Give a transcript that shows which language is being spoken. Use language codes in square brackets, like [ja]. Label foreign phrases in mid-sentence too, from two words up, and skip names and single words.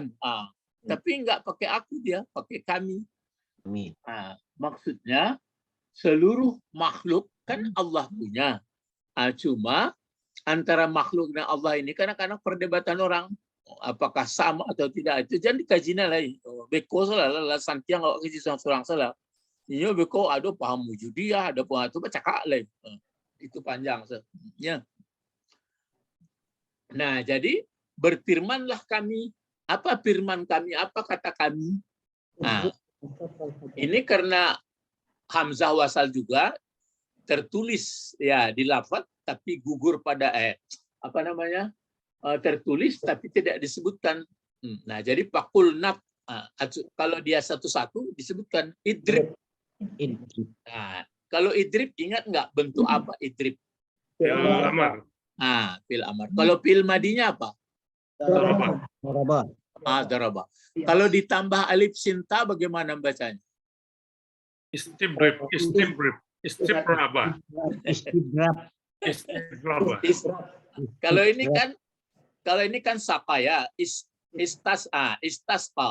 [id] Tapi enggak pakai aku dia, pakai kami. Maksudnya seluruh makhluk kan Allah punya. Cuma antara makhluk dan Allah ini kadang-kadang perdebatan orang apakah sama atau tidak itu jangan dikaji lagi. [min] Beko salah lah santiang awak kaji seorang salah. [id] Ini beko ada paham wujudiyah, ada paham itu baca kak lain. Itu panjang ya. Nah, jadi berfirmanlah kami. Apa firman kami? Apa kata kami? Nah, ini karena [ar] hamzah wasal [id] juga tertulis ya di lafaz tapi gugur pada apa namanya? Tertulis tapi tidak disebutkan. Nah, jadi pakul nab kalau dia satu-satu disebutkan idrib. Nah, kalau idrib ingat nggak bentuk apa idrib? [ar] Fil amar. Fil amar. [id] Kalau [ar] fil madinya [id] apa? Daraba. Daraba. Kalau ditambah alif sinta bagaimana bacanya? [ar] Istibrib. Istibraba. [id] Istibraba. Kalau ini kan sapa ya, istasqa.